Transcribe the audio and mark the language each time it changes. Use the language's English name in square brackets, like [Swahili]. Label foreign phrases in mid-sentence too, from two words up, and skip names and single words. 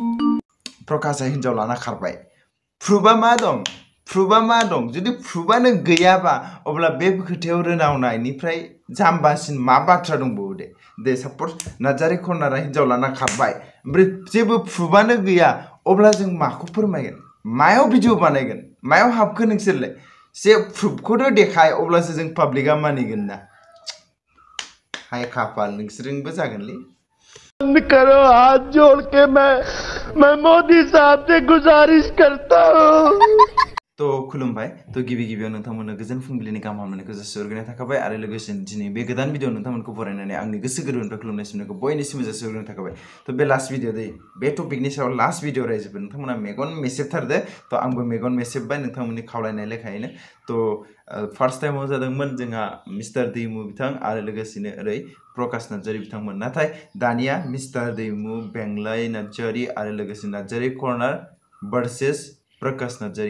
[Bodo] प्रकाशआ हिनजाव लाना खारबाय प्रुफआ मा दं जुदि प्रुफआनो गैयाबा अब्ला बे खोथायाव रोनावनायनिफ्राय जाम्बासिन मा बाथ्रा दंबावो दे साप'ज नार्जारी कर्नारआ हिनजाव लाना खारबाय ओमफ्राय जेबो प्रुफआनो गैया अब्ला जों माखौ फोरमायगोन मायाव भिडिअ बानायगोन मायाव हाबखो नोंसोरलाय जे प्रुफखौनो देखाय अब्लासो जों पाब्लिकआ मानिगोन ना हाय खाफाल नोंसोरजोंबो जागोनलै [Hindi] करो हाथ जोड़ के मैं मोदी साहब से गुजारिश करता हूँ [Bodo] तो खुलुमबाय तो गिबियाव नोंथांमोननो गोजोन फुंबिलिनि गाहाम हामलायनायखौ जासिहरग्रोनाय थाखाबाय आरो लोगोसेनो दिनै बे गोदान भिडिअ नोंथांमोनखौ बरायनानै आंनि गोसो गोरबोनिफ्राय खुलुमनाय सिमनायखौ बयनिसिमबो जासिहरग्रोनाय थाखाबाय तो बे [English] last video [Bodo] बे टपिकनि सायाव [English] last video [Bodo] रायजोफोर नोंथांमोना मेगन मेसेबथारदो तो आंबो मेगन मेसेबबाय नोंथांमोननि खावलायनाय लेखायैनो तो फार्स्ट टाइमाव जादोंमोन जोंहा मिस्टार दैमु बिथां आरो लोगोसेनो ओरै प्रकाश नार्जारी बिथांमोन नाथाय दानिया मिस्टार दैमु बेंलाय नार्जारी आरो लोगोसे नार्जारी कर्नार भार्सेस प्रकाश नार्जारी